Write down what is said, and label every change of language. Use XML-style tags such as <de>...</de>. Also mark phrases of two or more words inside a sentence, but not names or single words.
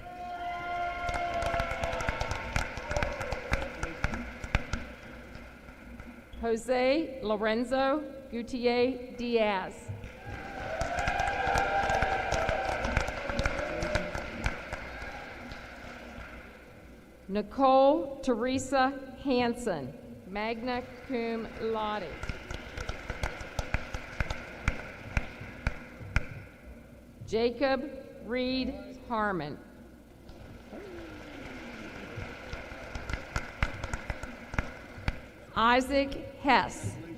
<en>Jose Lorenzo Gutierrez Diaz. Nicole Teresa Hansen,</en> <la>magna cum laude.</la> <en>Jacob Reed Harmon. Isaac Hess.</en>